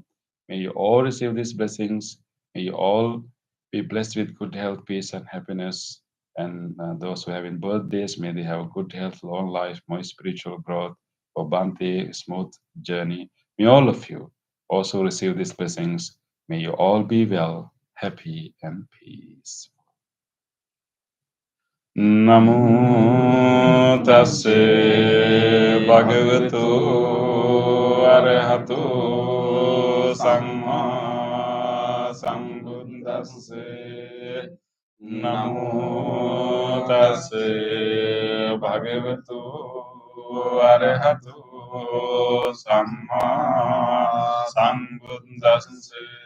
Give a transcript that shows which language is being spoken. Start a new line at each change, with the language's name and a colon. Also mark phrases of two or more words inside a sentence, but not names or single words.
English: May you all receive these blessings. May you all be blessed with good health, peace, and happiness. And those who have in birthdays, may they have good health, long life, more spiritual growth, for Bhante, smooth journey. May all of you also receive these blessings. May you all be well, happy, and peaceful.
Pali: Namo tassa bhagavato arahato samma sambuddhassa. Namo tassa bhagavato arahato samma sambuddhassa.